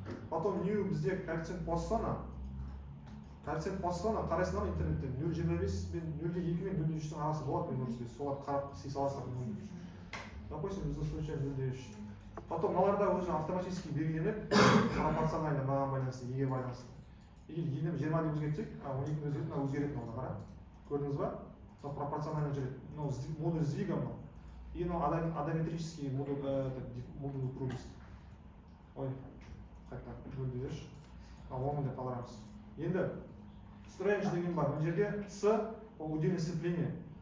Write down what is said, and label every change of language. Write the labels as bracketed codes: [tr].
[kk] Потом new бізде коэффициент Поссона. Коэффициент Поссона қарайсыңдар интернетте 0,25 мен 0,2 мен 0,3-тің арасы болады, мен 0,5. Соларды қарап сый саласыздар. Допустим, біздің случай 0,3. Потом мыналарда уже автоматически белгіленіп, пропорционально мынаған байланысты, еге байланысты. Егер енем 20 деп өзгертсек, 12 өзгертіп, өзгеретін оны қара. Көрдіңіз ба? Сол пропорционально жүреді. Модуль сдвига. [ru] И адометрический модуль упругости. [kk] Ой, қайта бөлді деш. 10 деп қаларамыз. Енді strange деген бар. Мына жерде С ол удельное сцепление.